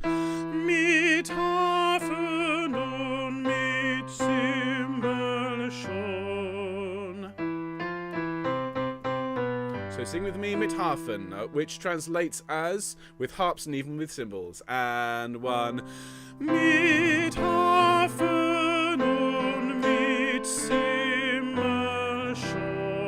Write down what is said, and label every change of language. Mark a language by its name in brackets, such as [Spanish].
[German] Mit Harfen und mit Cymbal schon. [English] So sing with me, [German] mit Harfen, [English] which translates as with harps and even with cymbals. And one. [German] Mit Harfen und mit Cymbal schon.